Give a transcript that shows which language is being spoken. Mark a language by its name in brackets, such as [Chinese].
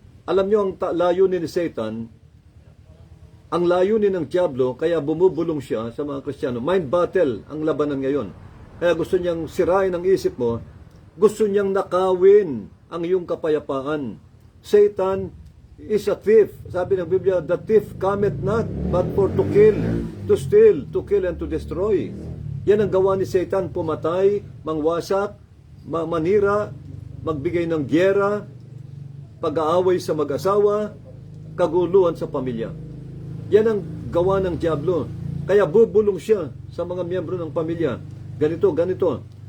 [Filipino] Alam nyo, ang layunin ni Satan, ang layunin ng Diablo, kaya bumubulong siya sa mga Kristiyano. Mind battle ang labanan ngayon. Kaya gusto niyang sirain ang isip mo, gusto niyang nakawin ang iyong kapayapaan. [English] Satan is a thief. [Filipino] Sabi ng Biblia, [English] the thief cometh not but for to kill, to steal, to kill, and to destroy. [Filipino] Yan ang gawa ni Satan, pumatay, mangwasak, manira, magbigay ng gyera, pag-aaway sa mag-asawa, kaguluhan sa pamilya. Yan ang gawa ng Diablo. Kaya bubulong siya sa mga miyembro ng pamilya. Ganito, ganito.